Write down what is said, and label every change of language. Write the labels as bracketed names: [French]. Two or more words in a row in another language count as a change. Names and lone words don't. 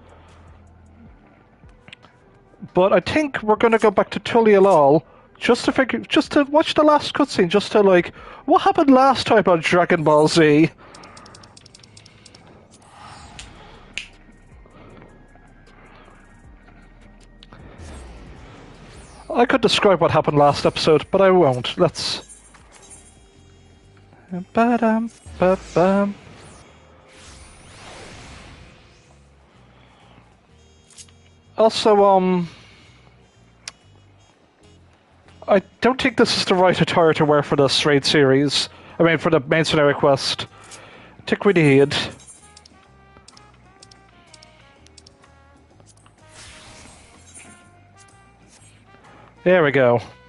[English] But I think we're going to go back to Tulialal just to watch the last cutscene, just to like, what happened last time on Dragon Ball Z? I could describe what happened last episode, but I won't. Let's... Ba-dum, ba-bum. Also, I don't think this is the right attire to wear for this raid series. I mean, for the main scenario quest. I think we need... There we go.